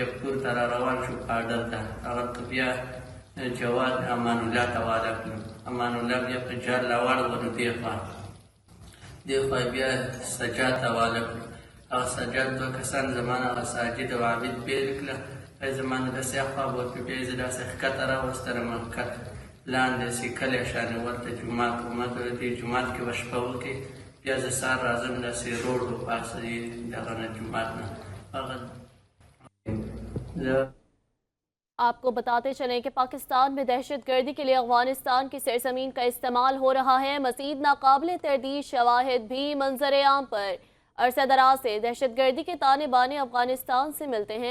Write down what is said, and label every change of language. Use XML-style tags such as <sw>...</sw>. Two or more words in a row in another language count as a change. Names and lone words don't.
<ps>پورته را روان شو پاډر ته، هغلته بیا جواد امان الله ته واده کړو، امان الله بیا په جال راواړو نو دې خوا بیا سجاد ته واده کړو، هغه سجاد دوه کسان زما نه هغه ساجد او عابد بېل کړه، زما نه داسې خوا ورکړو، بیا یې زه داسې ښکته راوستلم، لاندې سیکلی شانې ورته جومات ومات دې جومات کې به شپه وکړې، بیا زه سهار راځم داسې روډ وپاسه دغه نه جومات نه هغه</ps> <ur>آپ کو بتاتے چلیں کہ پاکستان میں دہشت گردی کے لیے افغانستان کی سرزمین کا استعمال ہو رہا ہے۔ مزید ناقابل تردید شواہد بھی منظر عام پر عرصہ دراز سے دہشت گردی کے تانے بانے افغانستان سے ملتے ہیں۔</ur>